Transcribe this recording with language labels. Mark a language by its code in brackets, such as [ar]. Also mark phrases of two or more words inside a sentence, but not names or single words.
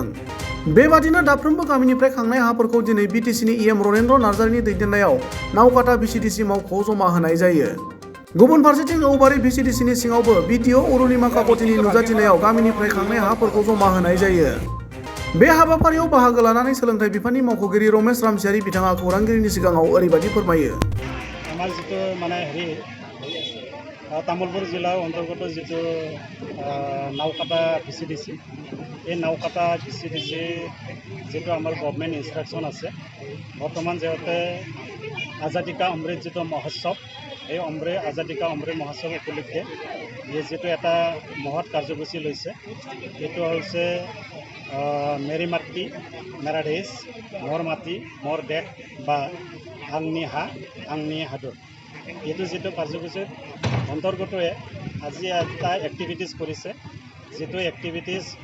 [brx] बेबादिनो दाफ्रोमबो गामिनिफ्राय खांनाय हाफोरखौ दिनै बिटिसिनि इएम रनेन्द्र नार्जारिनि दैदेननायाव नावकाटा भिसिडिसि मावख'आव जमा होनाय जायो। गुबुन फारसेथिं औबारि भिसिडिसिनि सिङावबो बिटिअ अरुणिमा काकतिनि नुजाथिनायाव गामिनिफ्राय खांनाय हाफोरखौ जमा होनाय जायो। बे हाबाफारियाव बाहागो लानानै सोलोंथाइ बिफाननि मावख'गिरि रमेश रामसियारि बिथाङा खौरांगिरिनि सिगाङाव ओरैबायदि फोरमायो। [as] আমাৰ যিটো মানে তামুলপুৰ জিলাৰ অন্তৰ্গত যিটো নাওকাটা ভিচিডিচি এই নাওকাটা ভিচিডিচি যিটো আমাৰ গভৰ্ণমেণ্ট ইনষ্ট্ৰাকশ্যন আছে বৰ্তমান যিহেতু [hi] आज़ादी का अमृत [as] যিটো মহোৎসৱ এই আজাদী কা অমৃত মহোৎসৱ উপলক্ষে যিটো এটা মহৎ কাৰ্যসূচী লৈছে এইটো হৈছে মেৰী মাটি মেৰা দেশ মোৰ মাটি মোৰ দেশ বা [brx] आंनि हा आंनि हादर [as] এইটো যিটো কাৰ্যসূচীৰ অন্তৰ্গতয়ে আজি এটা এক্টিভিটিছ কৰিছে যিটো এক্টিভিটিছ